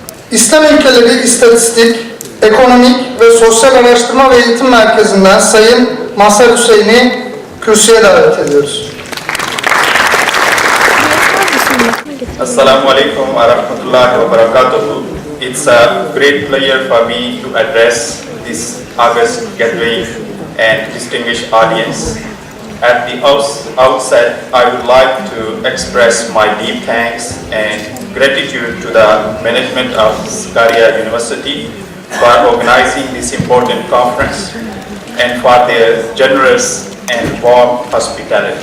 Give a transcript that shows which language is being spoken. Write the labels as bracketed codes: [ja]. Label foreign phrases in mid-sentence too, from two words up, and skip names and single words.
[tr] İslam ülkeleri İstatistik, Ekonomik ve Sosyal Araştırma ve Eğitim Merkezi'nden Sayın MASHAR Hüseyin'i kürsüye davet ediyoruz. [ar] السلام عليكم ورحمة الله وبركاته. [en] It's a great pleasure for me to address this August gathering and distinguished audience. At the outset, I would like to express my deep thanks and gratitude to the management of Sakarya University for organizing this important conference and for their generous and warm hospitality.